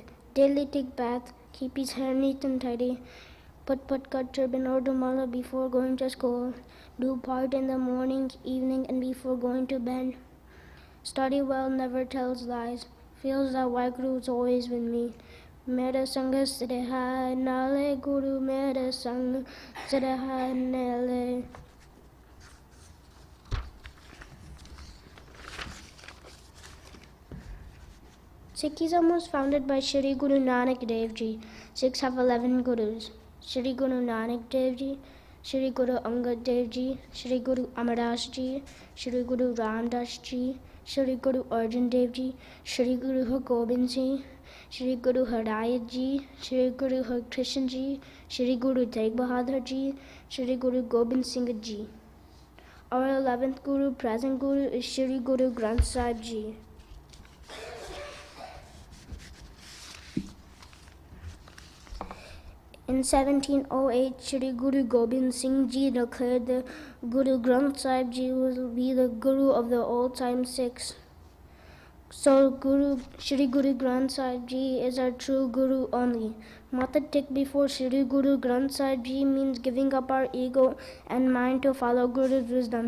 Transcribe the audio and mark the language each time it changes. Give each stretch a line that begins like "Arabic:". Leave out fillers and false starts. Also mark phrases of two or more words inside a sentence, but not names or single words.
English: Daily take bath, keep his hair neat and tidy. Put cut turban or dumala before going to school. Do part in the morning, evening, and before going to bed. Study well, never tells lies. Feels that Waheguru is always with me.
Punjabi: Mera sang sreha nale Guru, mera sang sreha nale.
English: Sikhism was founded by Shri Guru Nanak Dev Ji. Sikhs have 11 gurus. Shri Guru Nanak Dev Ji, Shri Guru Angad Dev Ji, Shri Guru Amaras Ji, Shri Guru Ramdas Ji, Shri Guru Arjan Dev Ji, Shri Guru Hargobind Ji, Shri Guru Harayat Ji, Shri Guru Harkrishan Ji, Shri Guru Tegh Bahadur Ji, Shri Guru Gobind Singh Ji. Our 11th Guru, present Guru, is Shri Guru Granth Sahib Ji. In 1708, Shri Guru Gobind Singh Ji declared that Guru Granth Sahib Ji will be the Guru of the old-time Sikhs. So Shri Guru Granth Sahib Ji is our true Guru only. Mata Tik before Shri Guru Granth Sahib Ji means giving up our ego and mind to follow Guru's wisdom.